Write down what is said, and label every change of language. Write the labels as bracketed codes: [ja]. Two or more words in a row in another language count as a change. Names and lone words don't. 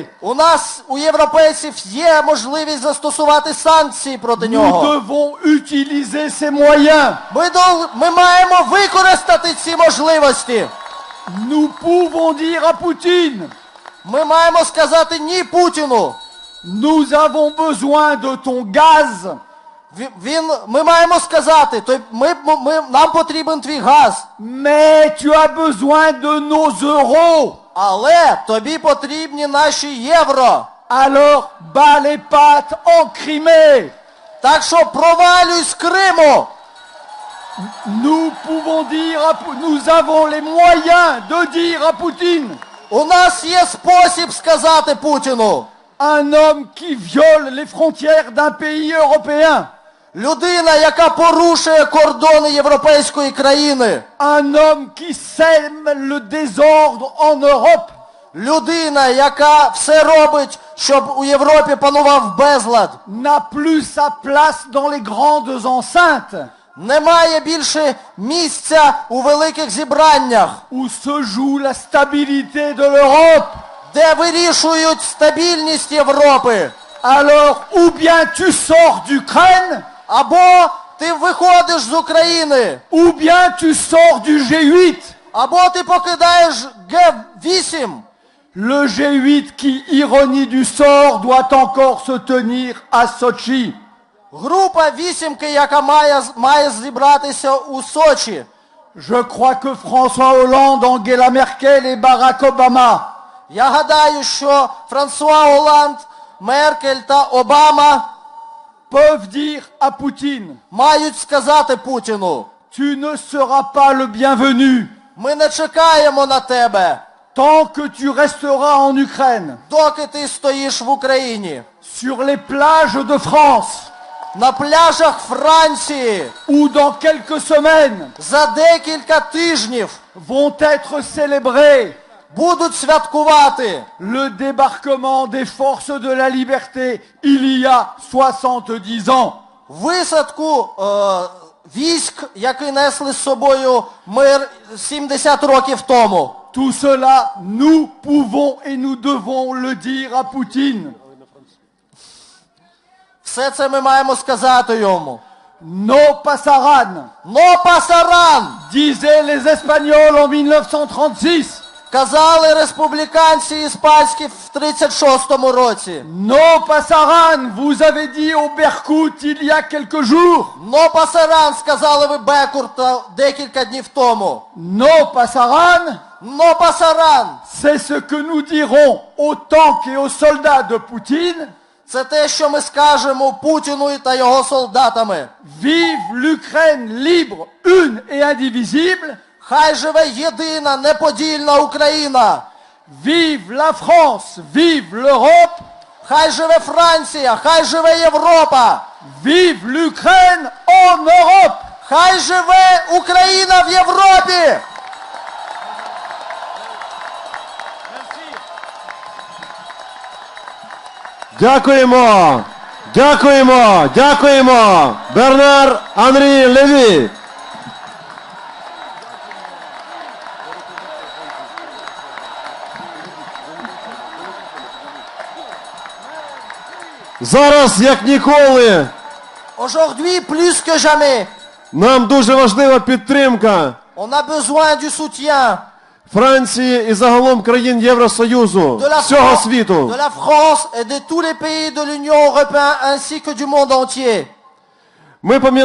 [uk] У нас, у європейців, є можливість застосувати санкції проти [fr] Nous [uk] нього. [fr] devons utiliser ces moyens. [uk] Ми маємо використати ці можливості. [fr] Nous pouvons dire à Poutine, [uk] Ми маємо сказати ні Путіну. [fr] nous avons besoin de ton gaz. [uk] Ми маємо сказати, нам потрібен твій газ. [fr] Mais tu as besoin de nos euros. [uk] Але тобі потрібні наші євро. [fr] Alors, bats les pattes en Crimée. [uk] Так що провалюй з Криму. [fr] Nous pouvons dire, nous avons les moyens de dire à Poutine. [uk] У нас є спосіб сказати Путіну. [fr] Un homme qui viole les frontières d'un pays européen. [uk] Людина, яка порушує кордони європейської країни. [fr] Un homme qui sème le désordre en Europe. [uk] Людина, яка все робить, щоб у Європі панував безлад. [fr] N'a plus sa place dans les grandes enceintes. [uk] Немає більше місця у великих зібраннях. [fr] Où se joue la stabilité de l'Europe. [uk] Де вирішують стабільність Європи. [fr] Alors, ou bien tu sors d'Ukraine. [uk] Або ти виходиш з України. [fr] Ou bien tu sors du G8. [uk] Або ти покидаєш Г8. [fr] Le G8 qui, ironie du sort, doit encore se tenir à Sochi. [uk] Група вісімки, яка має зібратися у Сочі. [fr] Je crois que François Hollande, Angela Merkel et Barack Obama. [uk] Я гадаю, що Франсуа Оланд, Меркель та Обама [fr] peuvent dire à Poutine, [uk] мають сказати Путіну: [fr] Tu ne seras pas le bienvenu [uk] Ми не чекаємо на тебе, [fr] tant que tu resteras en Ukraine, [uk] доки ти стоїш в Україні. [fr] sur les plages de France, [uk] На пляжах Франції [fr] où dans quelques semaines [uk] за декілька тижнів [fr] vont être célébrés [uk] будуть святкувати [fr] le débarquement des forces de la liberté il y a 70 ans. [uk] висадку військ, які несли з собою мир 70 років тому. [fr] Tout cela, nous pouvons et nous devons le dire à Poutine. [uk] Все це ми маємо сказати йому. [es] No pasarán, No pasarán! [fr] disaient les Espagnols en 1936. [uk] Казали республіканці іспанські в 36-му році. [es] No pasarán, [fr] vous avez dit au Berkout il y a quelques jours. [es] No pasarán, [uk] сказали ви Бекурта декілька днів тому. [es] No pasarán, No pasarán! [fr] c'est ce que nous dirons aux tanks et aux soldats de Poutine. [uk] Це те, що ми скажемо Путіну та його солдатами. [fr] Vive l'Ukraine libre, une et indivisible. [uk] Хай живе єдина, неподільна Україна. [fr] Vive la France, vive l'Europe. [uk] Хай живе Франція, хай живе Європа. [fr] Vive l'Ukraine en Europe. [uk] Хай живе Україна в Європі. Дякуємо! Дякуємо! Дякуємо! Бернар Анрі Леві! Зараз, як ніколи, [fr] Aujourd'hui, plus que jamais, [uk] нам дуже важлива підтримка [fr] on a besoin du soutien [uk] Франції і загалом країн Євросоюзу, всього світу. [fr] de la France et de tous les pays de l'Union européenne ainsi que du monde entier. [uk] Ми пам'ятаємо